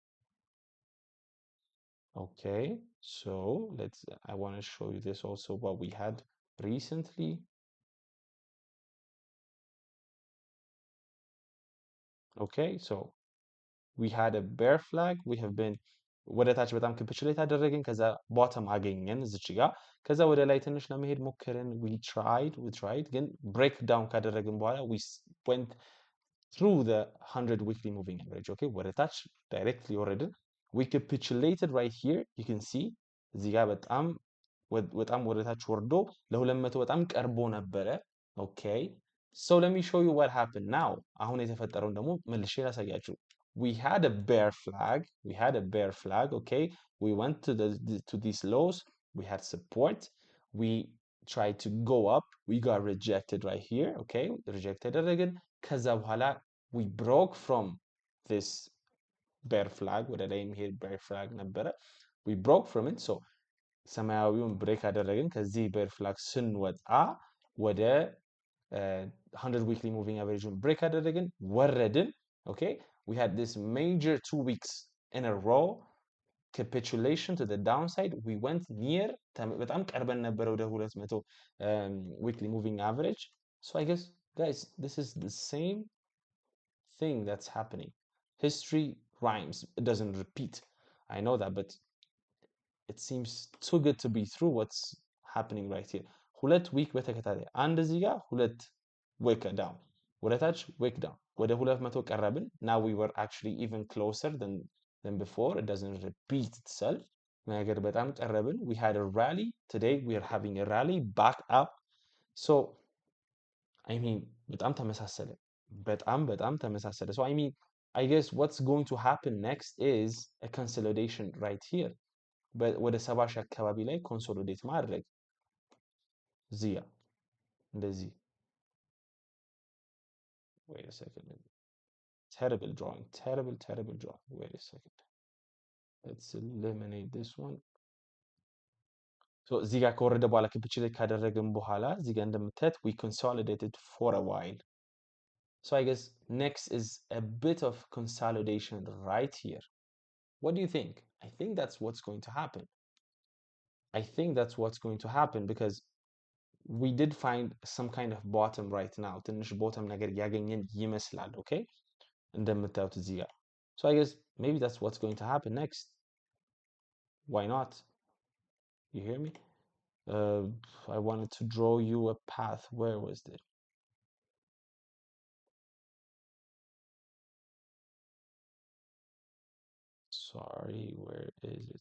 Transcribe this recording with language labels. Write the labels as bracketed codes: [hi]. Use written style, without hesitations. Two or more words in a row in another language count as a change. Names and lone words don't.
[en] okay so I want to show you this also what we had recently. okay so we had a bear flag, we have been [am] ወደ ታች በጣም ካፒቹሌት አደረግን፣ ከዛ ቦተም አገኘን እዚች ጋር፣ ከዛ ወደ ላይ ትንሽ ለመሄድ ሞከርን። [en] we tried [am] ግን [en] break down [am] ካደረግን በኋላ [en] we went through the 100 weekly moving average. okay [am] ወደ ታች ዳይሬክትሊ ወረድን። [en] we capitulated right here, you can see [am] እዚህ ጋር በጣም ወደ ታች ወርዶ ለ200 በጣም ቀርቦ ነበረ። [en] okay so let me show you what happened now. [am] አሁን የተፈጠረውን ደግሞ መልሼ ላሳያችሁ። [en] we had a bear flag. okay we went to these lows, we had support, we tried to go up, we got rejected right here. okay rejected [am] አደረግን። ከዛ በኋላ [en] we broke from this bear flag, [am] ወደ ላይ የሚሄድ bear flag ነበረ። [en] we broke from it, so [am] ሰማያዊውን ብሬክ አደረግን። ከዚህ bear flag ስንወጣ ወደ 100 weekly moving average break አደረግን፣ ወረድን። [en] okay we had this major 2 weeks in a row capitulation to the downside. we went near [am] በጣም ቀርበን ነበረ ወደ [en] 200 weekly moving average. so I guess guys this is the same thing that's happening. history rhymes, it doesn't repeat, I know that, but it seems too good to be true what's happening right here. [am] ሁለት ዊክ በተከታታይ አንድ እዚህ ጋር ሁለት [en] week down [am] ወደ ታች [en] week down [am] ወደ 200 ቀረብን። [en] now we were actually even closer than before, it doesn't repeat itself. [am] ነገር በጣም ቀረብን። [en] we had a rally, today we are having a rally back up. so I mean [am] በጣም ተመሳሰለ፣ በጣም ተመሳሰለ። [en] so I mean I guess what's going to happen next is a consolidation right here. [am] ወደ 70 ሺህ አካባቢ ላይ ኮንሶሊዴት ማድረግ እዚህ ጋር እንደዚህ። [en] wait a second, terrible drawing. wait a second, let's eliminate this one. so እዚህ ጋር ከወረደ በኋላ ካፒቹሌት ካደረግን በኋላ እዚህ ጋር እንደምታዩት we consolidated for a while. so I guess next is a bit of consolidation right here. what do you think? I think that's what's going to happen. because we did find some kind of bottom right now. [am] ትንሽ bottom ነገር ያገኘን ይመስላል. Okay? እንደምታዩት እዚህ ጋር. [en] So I guess maybe that's what's going to happen next. Why not? You hear me? Uh, I wanted to draw you a path. Where was it? Sorry, where is it?